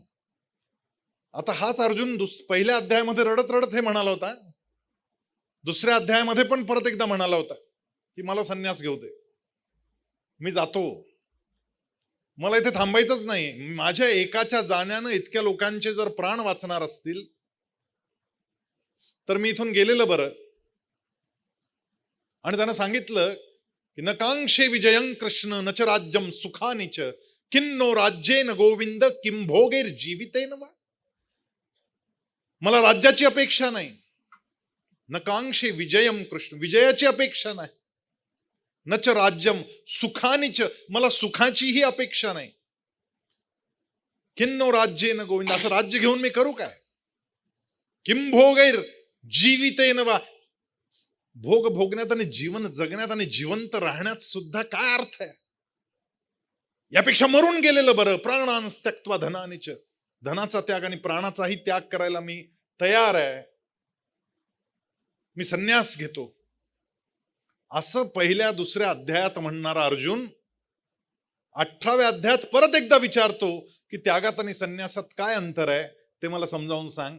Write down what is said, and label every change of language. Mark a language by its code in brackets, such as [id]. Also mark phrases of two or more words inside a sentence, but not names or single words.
[mr] आता हाच अर्जुन पहिल्या अध्यायामध्ये रडत रडत हे म्हणाला होता, दुसऱ्या अध्यायामध्ये पण परत एकदा म्हणाला होता की मला संन्यास घेऊ दे, मी जातो, मला इथे थांबायचंच नाही. माझ्या एकाच्या जाण्यानं इतक्या लोकांचे जर प्राण वाचणार असतील तर मी इथून गेलेलं बरं. आणि त्यानं सांगितलं की [sa] नकांक्षे विजयं कृष्ण नच राज्यम सुखानिच किन्नो राज्येन गोविंद किं भोगेर जीवितेन वा. [mr] मला राज्याची अपेक्षा नाही, [sa] नकांक्षे विजयम कृष्ण, [mr] विजयाची अपेक्षा नाही, [sa] नच राज्यम सुखानिच, [mr] मला सुखाचीही अपेक्षा नाही, [sa] किन्नो राज्येन गोविंद, [mr] असं राज्य घेऊन मी करू काय, [sa] किं भोगैर जीवितेन वा, [mr] भोग भोगण्यात आणि जीवन जगण्यात आणि जिवंत राहण्यात सुद्धा काय अर्थ आहे, यापेक्षा मरून गेलेलं बरं. [sa] प्राणांस त्यक्त्वा धनानिच, [mr] धनाचा त्याग आणि प्राणाचाही त्याग करायला मी तयार आहे. मी संन्यास घेतो, असं पहिल्या दुसऱ्या अध्यायात म्हणणारा अर्जुन 18व्या अध्यायात परत एकदा विचारतो की त्यागात आणि संन्यासात काय अंतर आहे ते मला समजावून सांग.